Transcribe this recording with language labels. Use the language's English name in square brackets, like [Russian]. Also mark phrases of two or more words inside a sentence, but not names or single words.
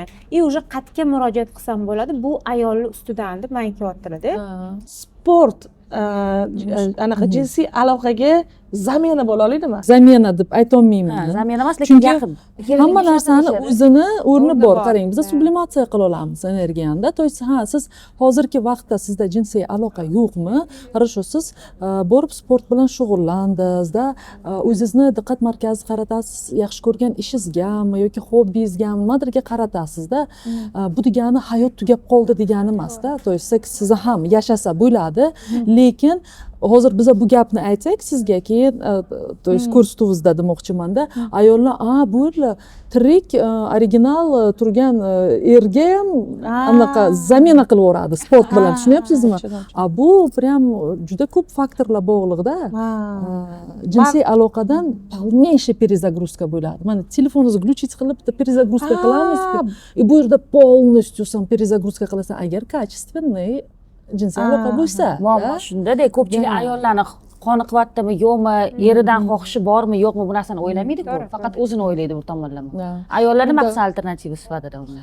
[Uzbek] Уже qatga murojaat qilsam bo'ladi, bu ayollar ustidan deb men aytyaptilar-da. Sport anaqa jinsiy aloqaga zamena bo'la oladimi? Zamena deb aytolmayman. Zamena emas, lekin yaqin. Hamma narsani o'zini o'rni bor. Qarang, biz sublimatsiya qila olamiz energiyani. [Russian] То есть, [Uzbek] siz hozirgi vaqtda sizda jinsiy aloqa yo'qmi? Хорошо, siz borib sport bilan shug'ullandingiz-da, o'zingizni diqqat markaziga qaratasiz, yaxshi ko'rgan ishingizgami yoki hobbingizgami, nimadirga qaratasiz-da. Bu degani hayot tugab qoldi degani emas-da. [Russian] То есть, [Uzbek] siz ham yashasa bo'ladi, lekin hozir biz bu gapni aytsak sizga, keyin [Russian] то есть [Uzbek] ko'rsatuvingizda demoqchiman-da, ayollar bu tirik original turgan erga ham anaqa zamena qilib yuboradi sport bilan, tushunyapsizmi? Bu prям juda ko'p faktorlar bog'liqda. Jinsiy aloqadan [Russian] полнейшая перезагрузка [Uzbek] bo'ladi. Mana telefoningizni включить qilib bitta перезагрузка qilamiz. Bu yerda [Russian] полностью сам перезагрузка [Uzbek] qilasan agar качественный jinsiy aloqa bo'lsa. Muammo shunda-da, ko'pchilik ayollarni qoniqyaptimi, yo'qmi, eridan xohishi bormi, yo'qmi, bu narsani o'ylamaydi-ku. Faqat o'zini o'ylaydi bu tomonlama. Ayollar nima qilsa alternativa sifatida uni?